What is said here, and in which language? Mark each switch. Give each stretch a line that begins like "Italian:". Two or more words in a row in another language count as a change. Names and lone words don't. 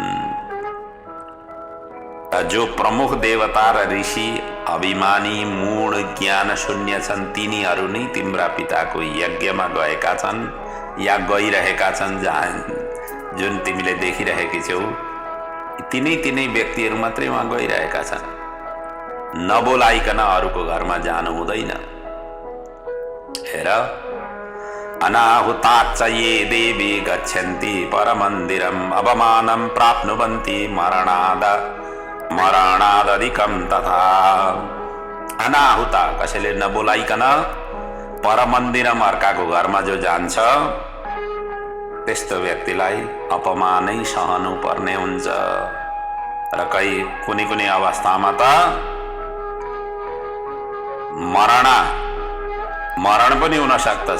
Nepali: जो प्रमुख देवता र ऋषि अभिमानी मूढ ज्ञान शून्य छन्, तिनीहरू नै तिम्रा पिताको यज्ञमा गएका छन् या गइरहेका छन्। जुन तिमीले देखिरहेकी छौ तिनै व्यक्तिहरू मात्रै वहाँ गइरहेका छन्। नबोलाइकन अरूको घरमा जानु हुँदैन। हेर,
Sanskrit: अनाहुताच्च ये देवी गच्छन्ति परमन्दिरम् अवमानं प्राप्नुवन्ति मरणादधिकं तथा।
Nepali: अनाहुता कसैले नबोलाइकन परमन्दिरम अर्काको घरमा जो जान्छ त्यस्तो व्यक्तिलाई अपमानै सहनु पर्ने हुन्छ। र कुनै अवस्थामा त मरण पनि हुन सक्दछ।